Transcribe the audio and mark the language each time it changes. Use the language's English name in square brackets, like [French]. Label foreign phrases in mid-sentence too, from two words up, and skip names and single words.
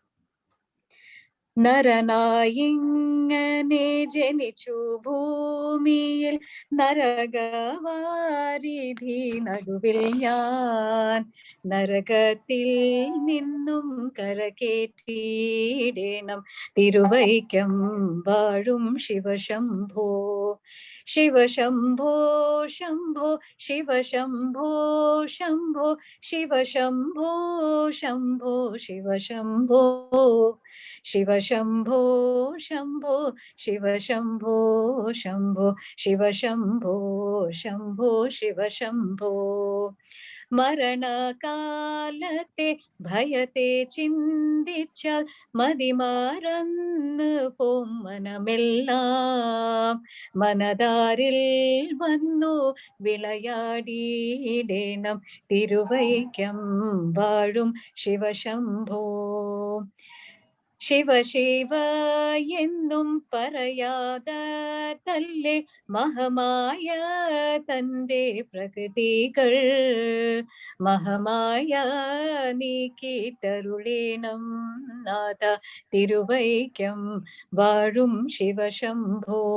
[Malayalam] നരനായിങ്ങനെ ജനിച്ചു ഭൂമിയിൽ നരകവാരിധി നടുവിൽ ഞാൻ, നരകത്തിൽ നിന്നും കരകേറ്റിയിടണം തിരുവൈക്കം വാഴും ശിവശംഭോ. [Sanskrit] शिव शम्भो शम्भो शिव शम्भो शम्भो शिव शम्भो शम्भो शिव शम्भो शिव शम्भो शम्भो शिव शम्भो शम्भो शिव शम्भो शम्भो शिव शम्भो [Malayalam] മരണകാലത്തെ ഭയത്തെ ചിന്തിച്ചാൽ മതിമാറന്ന് പോം മനമെല്ലാം മനതാരിൽ വന്നു വിളയാടിയിടേണം തിരുവൈക്കം വാഴും ശിവശംഭോ ശിവ ശിവ എന്നും പറയാതല്ലേ മഹമായ തന്റെ പ്രകൃതികൾ മഹമായ നീക്കിട്ടരുളേണം നാഥ തിരുവൈക്കം വാഴും ശിവശംഭോ